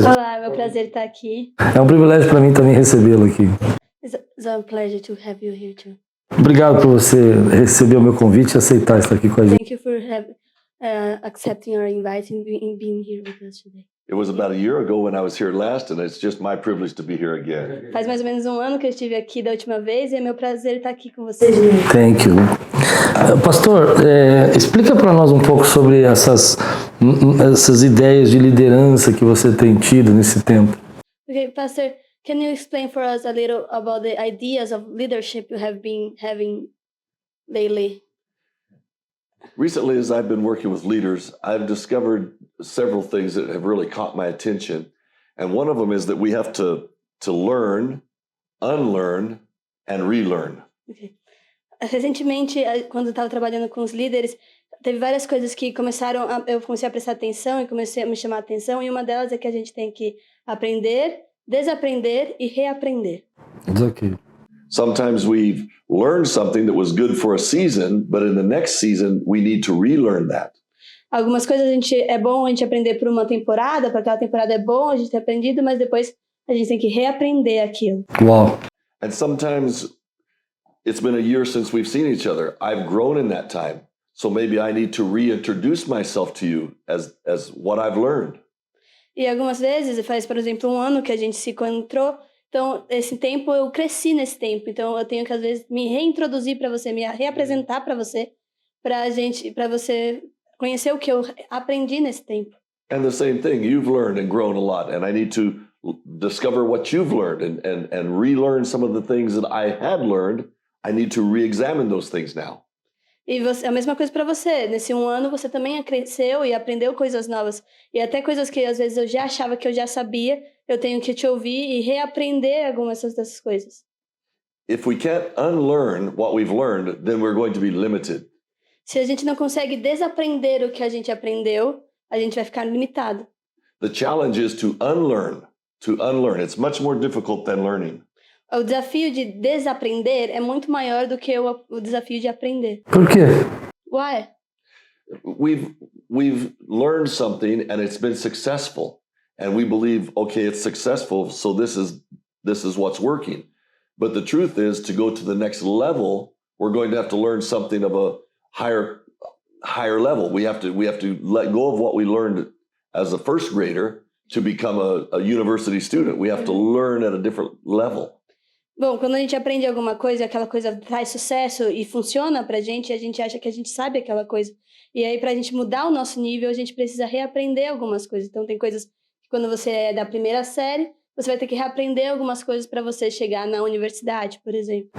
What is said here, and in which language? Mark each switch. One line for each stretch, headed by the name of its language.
Portuguese: Olá, é meu prazer estar aqui. É um privilégio para mim também recebê-lo aqui.
English: It's a pleasure to have you here too.
Portuguese: Obrigado por você receber o meu convite e aceitar estar aqui com a gente.
English: Thank you for accepting our invite and being here with us today. It was about a year ago when I was here last, and it's just my privilege to be here again.
Portuguese: Faz mais ou menos um ano que eu estive aqui da última vez e é meu prazer estar aqui com vocês de novo.
English: Thank you.
Portuguese: Pastor, explica para nós um pouco sobre essas ideias de liderança que você tem tido nesse tempo.
English: Okay, Pastor, can you explain for us a little about the ideas of leadership you have been having lately? Recently, as I've been working with leaders, I've discovered several things that have really caught my attention. And one of them is that we have to learn, unlearn, and relearn. Okay.
Portuguese: Recentemente, quando eu estava trabalhando com os líderes, teve várias coisas que eu comecei a prestar atenção e comecei a me chamar a atenção, e uma delas é que a gente tem que aprender, desaprender e reaprender.
English: It's okay. Sometimes we've learned something that was good for a season, but in the next season, we need to relearn that.
Portuguese: Algumas coisas é bom a gente aprender por uma temporada, para aquela temporada é bom a gente ter aprendido, mas depois a gente tem que reaprender aquilo. Uau.
English: And sometimes it's been a year since we've seen each other. I've grown in that time. So maybe I need to reintroduce myself to you as what I've learned.
Portuguese: E algumas vezes, faz, por exemplo, um ano que a gente se encontrou, então esse tempo eu cresci nesse tempo, então eu tenho que às vezes me reintroduzir para você, me reapresentar para você, para você conhecer o que eu aprendi nesse tempo.
English: And the same thing, you've learned and grown a lot, and I need to discover what you've learned and relearn some of the things that I had learned. I need to re-examine those things now.
Portuguese: E a mesma coisa para você. Nesse um ano você também cresceu e aprendeu coisas novas. E até coisas que às vezes eu já achava que eu já sabia, eu tenho que te ouvir e reaprender algumas dessas coisas.
English: If we can't unlearn what we've learned, then we're going to be limited.
Portuguese: Se a gente não consegue desaprender o que a gente aprendeu, a gente vai ficar limitado.
English: The challenge is to unlearn. It's much more difficult than learning.
Portuguese: O desafio de desaprender é muito maior do que o desafio de aprender. Por quê?
English: Why? We've learned something and it's been successful, and we believe, okay, it's successful, so this is what's working. But the truth is, to go to the next level, we're going to have to learn something of a higher level. We have to let go of what we learned as a first grader to become a university student. We have to learn at a different level.
Portuguese: Bom, quando a gente aprende alguma coisa, aquela coisa traz sucesso e funciona pra gente, a gente acha que a gente sabe aquela coisa. E aí, pra gente mudar o nosso nível, a gente precisa reaprender algumas coisas. Então, tem coisas que quando você é da primeira série, você vai ter que reaprender algumas coisas para você chegar na universidade, por exemplo.